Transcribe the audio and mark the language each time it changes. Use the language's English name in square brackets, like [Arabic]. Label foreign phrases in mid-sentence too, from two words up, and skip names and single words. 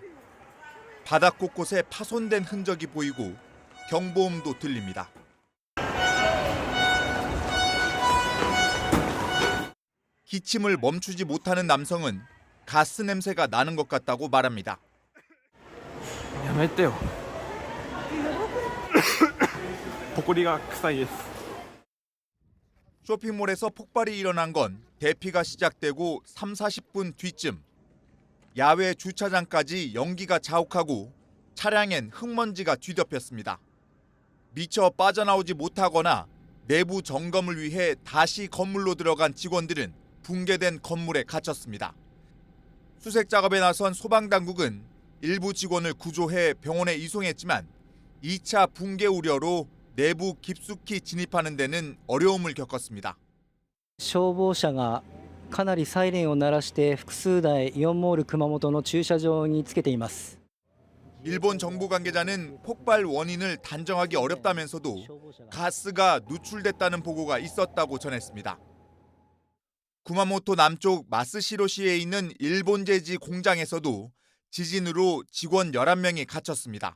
[Korean] 바닥 곳곳에 파손된 흔적이 보이고 경보음도 들립니다. 기침을 멈추지 못하는 남성은 가스 냄새가 나는 것 같다고 말합니다. [Japanese] やめてよ。 埃が臭いです。 [Korean] 쇼핑몰에서 폭발이 일어난 건 대피가 시작되고 3, 40분 뒤쯤. 야외 주차장까지 연기가 자욱하고 차량엔 흙먼지가 뒤덮였습니다. 미처 빠져나오지 못하거나 내부 점검을 위해 다시 건물로 들어간 직원들은 붕괴된 건물에 갇혔습니다. 수색 작업에 나선 소방당국은 일부 직원을 구조해 병원에 이송했지만 2차 붕괴 우려로 내부 깊숙이 진입하는 데는 어려움을 겪었습니다. [Japanese] 消防車がかなりサイレンを鳴らして複数台イオンモール熊本の駐車場につけています。 [Korean] 일본 정부 관계자는 폭발 원인을 단정하기 어렵다면서도 가스가 누출됐다는 보고가 있었다고 전했습니다. 구마모토 남쪽 마스시로시에 있는 일본 제지 공장에서도 지진으로 직원 11명이 갇혔습니다.